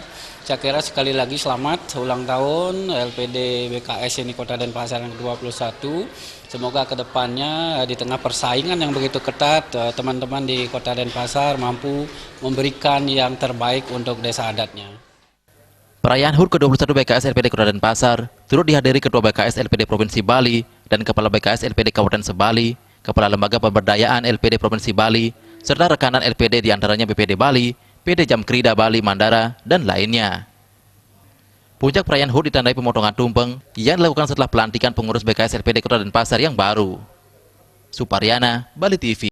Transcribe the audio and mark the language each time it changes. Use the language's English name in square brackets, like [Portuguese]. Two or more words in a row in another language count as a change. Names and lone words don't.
[Indonesian] Saya kira sekali lagi selamat ulang tahun LPD BKS ini Kota Denpasar yang ke-21. Semoga kedepannya di tengah persaingan yang begitu ketat, teman-teman di Kota Denpasar mampu memberikan yang terbaik untuk desa adatnya. Perayaan HUT ke-21 BKS LPD Kota Denpasar turut dihadiri Ketua BKS LPD Provinsi Bali dan Kepala BKS LPD Kabupaten Sebali, Kepala Lembaga Pemberdayaan LPD Provinsi Bali, serta rekanan LPD diantaranya BPD Bali, PD Jamkrida Bali Mandara, dan lainnya. Puncak perayaan HUT ditandai pemotongan tumpeng yang dilakukan setelah pelantikan pengurus BKS LPD Kota Denpasar yang baru. Suparyana, Bali TV.